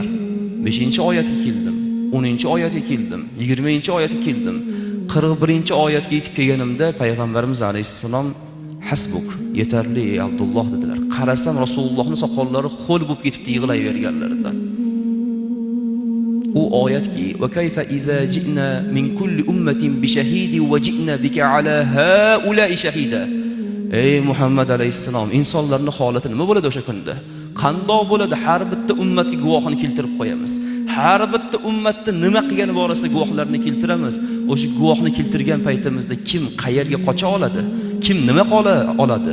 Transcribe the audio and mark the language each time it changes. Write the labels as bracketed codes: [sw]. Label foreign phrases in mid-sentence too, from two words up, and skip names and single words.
[uz] 5-oyatga keldim, 10-oyatga keldim, 20-oyatga keldim. 41-oyatga yetib kelganimda payg'ambarimiz alayhissalom "Hasbuk, yetarli ey Abdulloh" dedilar. Qarasam Rasulullohning soqollari xo'l bo'lib ketibdi, yig'layverganlarida. U oyatki, [ar] "وكيف إذا جئنا من كل أمة بشهيد وجئنا بك على هؤلاء شهيدا." [uz] Ey Muhammad alayhissalom, insonlarning holati nima bo'ladi o'sha kunda? Qandoq bo'ladi? Har bitta ummatga guvohini keltirib qo'yamiz. Har bitta ummatni nima qilgani borasida guvohlarni keltiramiz. O'sha guvohni keltirgan paytimizda kim qayerga qocha oladi? Kim nima qila oladi?